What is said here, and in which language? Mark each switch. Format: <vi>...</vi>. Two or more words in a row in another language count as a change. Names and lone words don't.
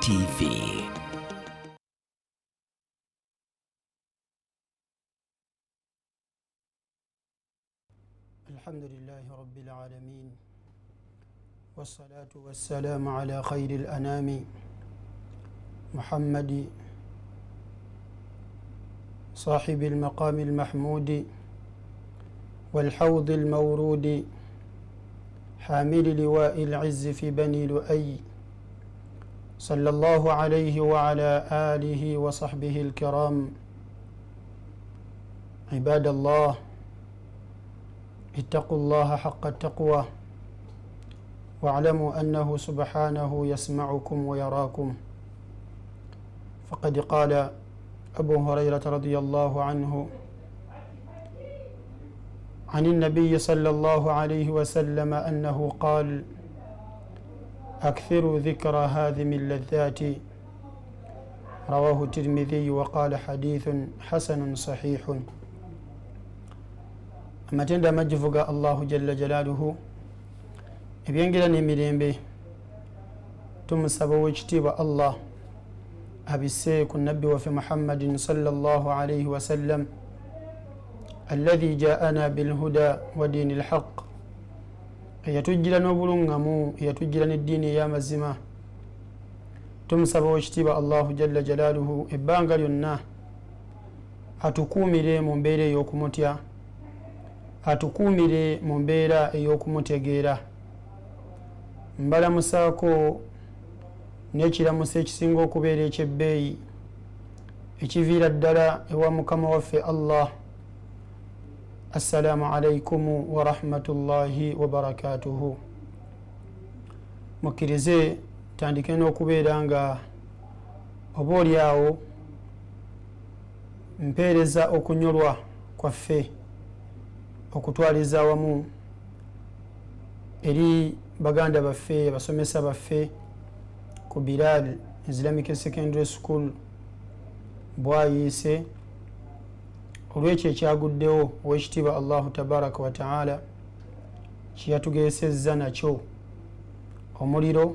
<lg>TV.</lg> <ar>الحمد لله رب العالمين. والصلاة والسلام على خير الأنام محمد صاحب المقام المحمود والحوض المورود حامل لواء العز في بني لؤي صلى الله عليه وعلى آله وصحبه الكرام. Ibadallah, اتقوا الله حق التقوى واعلموا أنه سبحانه يسمعكم ويراكم. فقد قال أبو هريرة رضي الله عنه عن النبي صلى الله عليه وسلم أنه قال: أكثروا ذكر هذه اللذات. رواه الترمذي وقال حديث حسن صحيح.</ar> <lg>Amatenda majivuga</lg> <ar>الله جل جلاله</ar> <lg>ebyengira n'emirembe tumusaba w'ekitiibwa Allah abisse ku nabbi waffe Muhammadin</lg> <ar>صلى الله عليه وسلم الذي جاءنا بالهدى ودين الحق,</ar> <lg>eyatujjira n'obulungamu, eyatujjira n'eddiini ey'amazima. Tumusaba w'ekitiibwa</lg> <ar>الله جل جلاله</ar> <lg>ebbanga lyonna atukuumire mu mbeera ey'okumutya, atukuumire mu mbeera ey'okumutegeera. Mbalamusaako n'ekiramuso ekisinga okubeera ekyebbeeyi ekiviira ddala ewa mukama waffe Allah.</lg> <ar>السلام عليكم ورحمة الله وبركاته.</ar> <lg>Mukkirize tandike n'okubeera nga oba oli awo mpeereza okunyolwa kwaffe okutwaliza awamu eri baganda baffe, abasomesa baffe ku Bilal Islamic Secondary School bwayiise olw'ekyo ekyaguddewo ow'ekitiibwa</lg> <ar>الله تبارك وتعالى</ar> <lg>kyeyatugesezza nakyo omuliro.</lg>